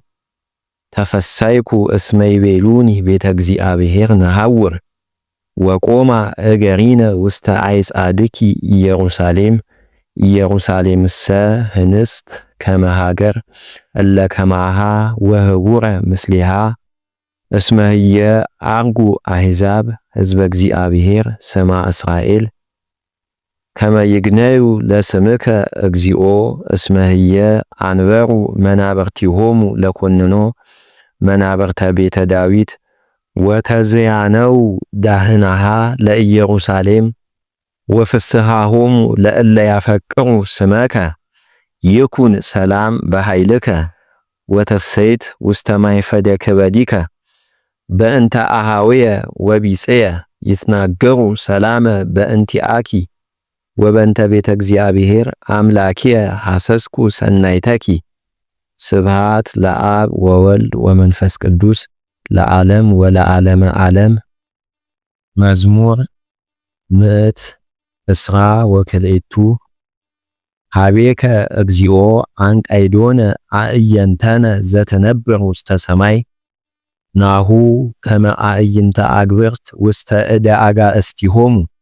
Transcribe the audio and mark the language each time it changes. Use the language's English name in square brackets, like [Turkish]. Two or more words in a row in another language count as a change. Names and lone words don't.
[Geez] ተፈሳይኩ እስመ ይቤሉኒ ቤተ እግዚአብሔር ነሐውር ወቆማ እገሪነ ውስተ አይጻድኪ ኢየሩሳሌም ኢየሩሳሌምሰ ህንስት ከመ ሀገር እለ ከማሃ ወህቡረ ምስሊሃ እስመ ህየ አርጉ አሕዛብ ሕዝበ እግዚአብሔር ስማ እስራኤል ከመ ይግነዩ ለስምከ እግዚኦ እስመ ህየ አንበሩ መናብርቲሆሙ ለኮንኖ መናብርተ ቤተ ዳዊት ወተዝያነው ዳህናሃ ለኢየሩሳሌም ወፍስሃሆሙ ለእለ ያፈቅሩ ስመከ ይኩን ሰላም በኃይልከ ወተፍሰይት ውስተ ማይፈደ ክበዲከ በእንተ አሃውየ ወቢጽየ ይትናገሩ ሰላመ በእንቲአኪ ወበእንተ ቤተ እግዚአብሔር አምላኪየ ሐሰስኩ ሰናይተኪ። ስብሃት ለአብ ወወልድ ወመንፈስ ቅዱስ ለዓለም ወለዓለመ ዓለም። መዝሙር ምዕት እስራ ወክልኤቱ ሀቤከ እግዚኦ አንቃይዶነ አእየንተነ ዘትነብር ውስተ ሰማይ ናሁ ከመ አእይንተ አግብርት ውስተ እደ አጋእዝቲሆሙ